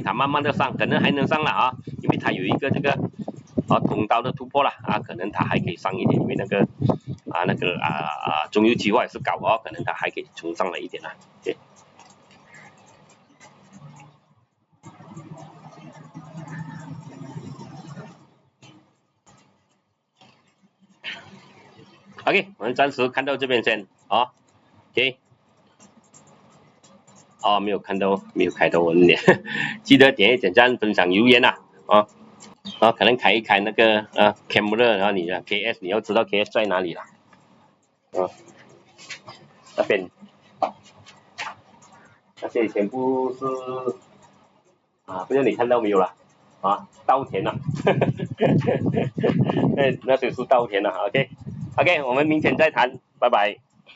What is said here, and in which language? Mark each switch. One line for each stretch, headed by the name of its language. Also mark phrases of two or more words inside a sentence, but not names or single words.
Chinese: 它慢慢的上，可能還能上了因為它有一個這個通道的突破了可能它還可以上一點，因為那個中油期貨也是高可能它還可以衝上來一點OK。OK， 我們暫時看到這邊先OK。沒有開到我的臉，記得點一點讚、分享、留言可能開一開那個 camera，然後你的 KS 你要知道 KS 在哪裡了那邊那些全部是不知道你看到沒有了稻田那些是稻田了 ，OK， 我們明天再談，拜拜。